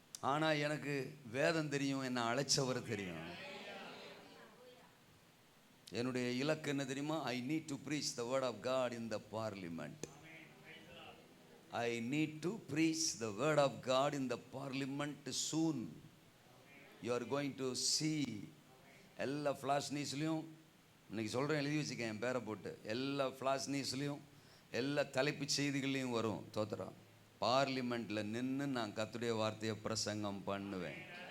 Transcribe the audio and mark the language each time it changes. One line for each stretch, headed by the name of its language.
Tamil: ஆனால் எனக்கு வேதம் தெரியும், என்னை அழைச்சவர் தெரியும். என்னுடைய இலக்கு என்ன தெரியுமா?
English: I need to preach the word of God in the parliament. I need to preach the word of God in the parliament soon. You are going to see.
Tamil: எல்லா ஃப்ளாஷ் நியூஸ்லையும் இன்னைக்கு சொல்கிறேன், எழுதி வச்சுக்கேன் என் பேரை போட்டு. எல்லா ஃப்ளாஷ் நியூஸ்லையும் எல்லா தலைப்பு செய்திகள்லையும் வரும். தோத்திரம் பார்லிமெண்ட்டில் நின்று நான் கர்த்தருடைய வார்த்தையை பிரசங்கம் பண்ணுவேன்.